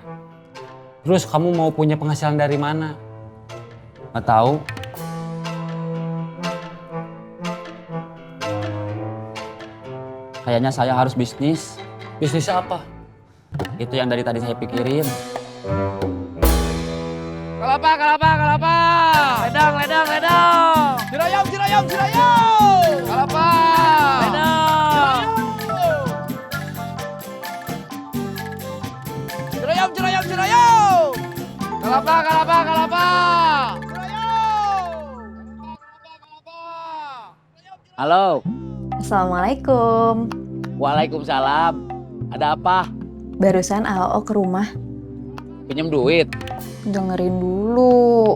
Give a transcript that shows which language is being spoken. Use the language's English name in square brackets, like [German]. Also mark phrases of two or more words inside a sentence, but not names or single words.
[Indonesian] Terus kamu mau punya penghasilan dari mana? Nggak tahu. Kayaknya saya harus bisnis. Bisnis apa? Itu yang dari tadi saya pikirin. Kelapa, kelapa, kelapa. Ledang, ledang, ledang. Cirayam, Cirayam, Cirayam. Kelapa. Ledang. Cirayam, Cirayam, Cirayam. Kelapa, kelapa, kelapa. Halo. Assalamualaikum. Waalaikumsalam. Ada apa? Barusan AOO ke rumah. Pinjem duit? Dengerin dulu.